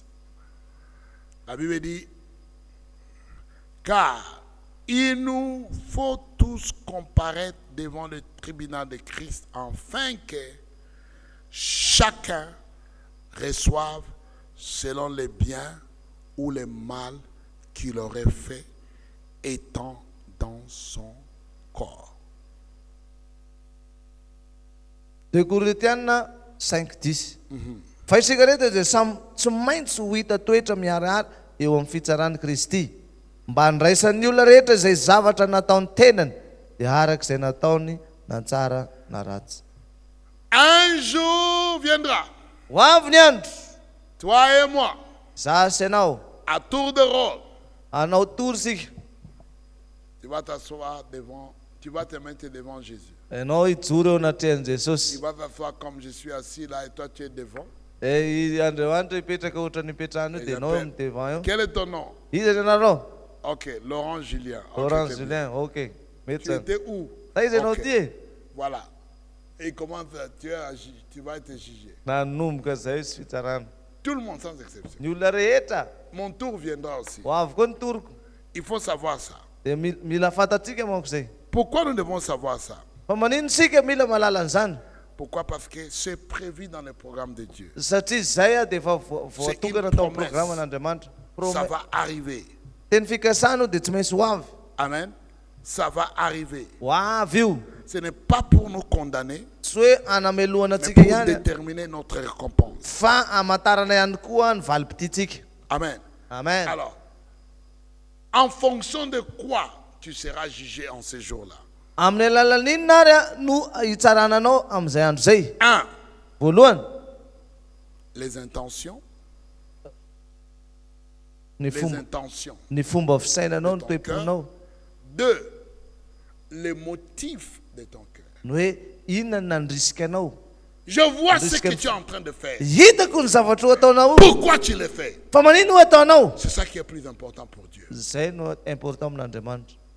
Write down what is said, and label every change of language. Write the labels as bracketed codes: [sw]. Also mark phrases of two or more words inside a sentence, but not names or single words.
[fr] La Bible dit, car il nous faut tous comparaître devant le tribunal de Christ afin que chacun reçoive selon les biens ou les mal qu'il aurait fait étant dans son corps. [mg] De Korotiana 5:10. Fa isika rehetra dia samy tsy maintsy ho hita toetra miharihary eo amin'ny fitsaran'i Kristy mba handraisan'ny olona rehetra izay zavatra nataony tenany dia arak'izay nataony na tsara na ratsy. [fr] Un jour viendra, [mg] Ho avy ny andro, [fr] toi et moi, [mg] za sy anao, [fr] à tour de rôle, [mg] anao tory sika. [fr] tu vas t'asseoir devant, tu vas te mettre devant Jésus. [mg] Ianao hijoro eo anatrehan'i [fr] Il [mg] Jesosy. [fr] va t'asseoir comme je suis assis là et toi tu es devant. [mg] I Andriamanitra hipetraka ohatra ny hipetrahany io dia ianao mitevant eo. [fr] Quel est ton nom? [mg] Iza ny anarao? [fr] Ok, Laurent Julien. Ok, Laurent c'est bien. [mg] Julien, ok. Mety [fr] Tu [mg] zany. [fr] étais où? [mg] Fa iza ianao [fr] Ok, [mg] ty e? [fr] voilà. Et comment tu vas être jugé. [mg] Nanomboka zay sy fitsarana. [fr] Tout le monde sans exception. [mg] Ny olona rehetra [fr] Mon tour viendra aussi. [mg] ho avy koa ny toroko. [fr] Il faut savoir ça. [mg] Dia mila fantatsika manko zay. [fr] Pourquoi nous devons savoir ça? [mg] Fa manino sika mila malala an'izany? [fr] Pourquoi? Parce que c'est prévu dans le programme de Dieu. [mg] Satria zay a dia efa voatokana tao amin'ny programan'Andriamanitra. [fr] Ça va arriver. [mg] Teny fikasana io dia tsy maintsy ho avy. [fr] Amen. Ça va arriver. [mg] Ho avy io. [fr] Ce n'est pas pour nous condamner, [mg] Tsy hoe anamelohana [fr] mais [mg] antsika [fr] pour [mg] ihany [fr] déterminer notre récompense. [mg] fa amatarana ihany koa ny valim-pititsika. Amen. Amen. [fr] Alors, en fonction de quoi tu seras jugé en ce jour-là? [mg] Amin'ny alalan'inona ary a no hitsarananao amin'izay andro zay? [fr] 1. [mg] Voalohany, [fr] Les intentions. [mg] ny [fr] Les [mg] fomba [fr] intentions. [mg] ny fomba fisainanao, ny [fr] De ton [mg] toe-ponao. [fr] 2. Les motifs de ton cœur. [mg] Ny hoe inona ny nandrisika anao. [fr] Je vois ce Risque- que tu es en train de faire. [mg] Hitako ny zavatra ho ataonao. [fr] Pourquoi tu le fais? [mg] Fa manino ho ataonao? [fr] C'est ça qui est plus important pour Dieu. [mg] Zay no important amin'Andriamanitra.